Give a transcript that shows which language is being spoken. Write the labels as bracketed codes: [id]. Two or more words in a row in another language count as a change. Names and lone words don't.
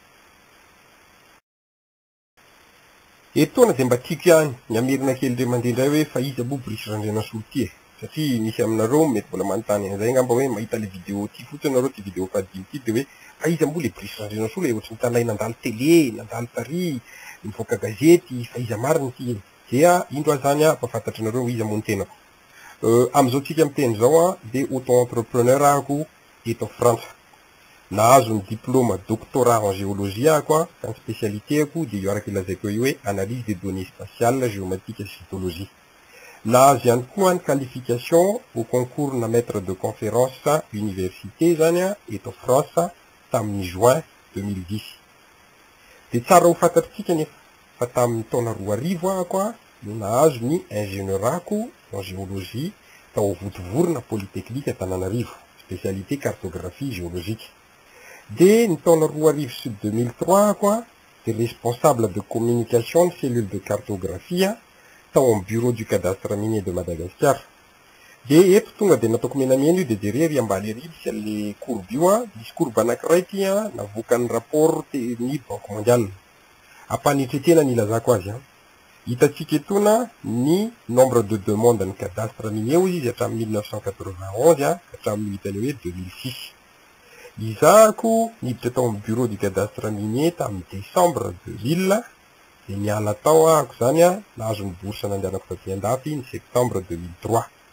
[mg] Etoana de mba tiako ihany ny amerina kely ndray mandeha indray hoe fa iza moa Brice Randrianasolo ty e, satria misy aminareo mety mbola manontany an'izay ngamba hoe mahita le vidéo ty fotsiny nareo ty vidéo fadimy ty de hoe fa iza moa le Brice Randrianasolo e, ohatry ny tanay nandalo télé, nandalo tary, mivoaka gazety, fa iza mariny ty. Dia indro zany a mpahafantatry nareo iza moa ny tenako. Am'izao tsika miteny zao a, de auto-entrepreneur ako eto Frantsa. Nahazo ny [fr] diplôme doctorat en géologie [mg] ako, ka ny spécialité ako de io araka ilazaiko io hoe [fr] analyse des données spatiales, géomatique et cytologie. [mg] Nahazo ihany koa ny [fr] qualification au concours [mg] na [fr] maître de conférence université [mg] zany a eto France tamin'ny juin 2010. De tsara ho fantatritsika nefa fa tamin'ny taona 2000 ako a no nahazo ny ingénieur ako [fr] en géologie [mg] tao Votovorona Polytechnique Antananarivo, [fr] spécialité cartographie géologique. [mg] De ny taona 2000 sy 2003 ako a de [fr] responsable de communication de cellule de cartographie [mg] tao amin'ny [fr] bureau du cadastre minier de Madagascar. [mg] De eto tonga de nataoko menamena io de jerery ambany ery misy an'le courbe io misy courbe anankiray ty navoakan'ny rapport ny Banque mondiale. Ampanitretena ny ilazako azy hitantsika etona ny [fr] nombre de demande [mg] ny [fr] cadastre minier [mg] izy hatramin'ny 1991 hatramin'ny hitany hoe 2006. Izahako niditra tao amin'ny [fr] bureau du cadastre minier [mg] tamin'ny décembre 2000 de niala tao ako zany nahazo ny bourse nandehanako taty andafy ny septembre 2003.